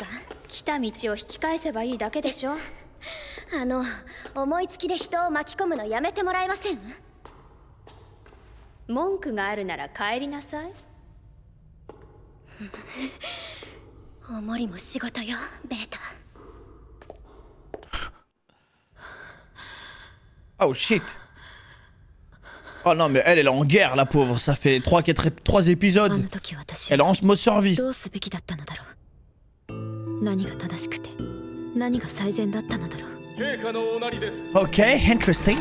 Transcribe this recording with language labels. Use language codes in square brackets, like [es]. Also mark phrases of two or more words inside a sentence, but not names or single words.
[ja] 来た道を引き返せばいいだけでしょ。思いつきで人を巻き込むのやめてもらえません？文句があるなら帰りなさい。おもりも仕事よ、ベータ。 [en] Oh shit. [fr] Oh non mais elle est en guerre la pauvre, ça fait 3 épisodes. Elle est en mode survie. [en] Ok, interesting.